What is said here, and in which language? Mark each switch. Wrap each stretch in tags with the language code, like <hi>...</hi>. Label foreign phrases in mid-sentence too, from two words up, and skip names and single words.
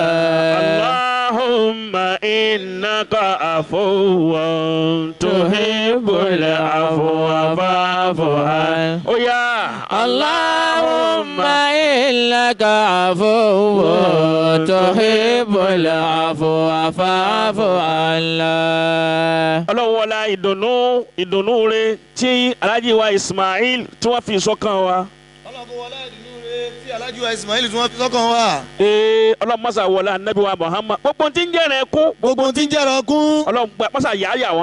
<ar>اللهم إنك عفو تحب العفو فاعف عنا يا اللهم إنك عفو تحب العفو فاعف عنا.</ar> <yo>Ọlọ́run wọlá ìdùnnú rẹ̀ tí Alhaji wa Ismail tí wọ́n fi sọ́kàn wa. Ọlọ́run wọlá ìdùnnú rẹ̀ tí Alhaji wa Ismail tí wọ́n fi sọ́kàn wa. Ọlọ́run mọ́sá wọlá Nabi wa Muhammad gbogbo tí ń jẹ́rẹ̀ kún. Gbogbo tí ń jẹ́rẹ̀ kún. Ọlọ́run mọ́sá yáyà wọ́n.</yo>